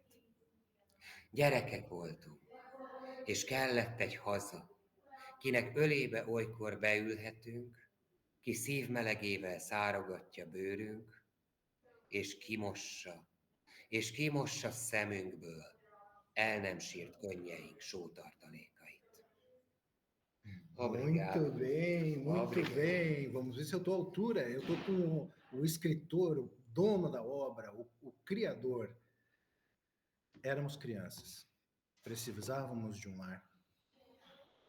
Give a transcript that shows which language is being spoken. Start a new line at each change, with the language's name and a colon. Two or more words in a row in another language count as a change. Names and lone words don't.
Hungarian: Gyerekek voltunk, és kellett egy haza, kinek ölébe olykor beülhetünk, ki szívmelegével szárogatja bőrünk, és kimossa szemünkből el nem sírt könnyeink sótartalékait.
Portuguese: Obrigado. Muito bem, muito bem. Vamos ver se eu estou à altura. Eu estou com o escritor, o dono da obra, o criador. Éramos crianças. Precisávamos de um lar.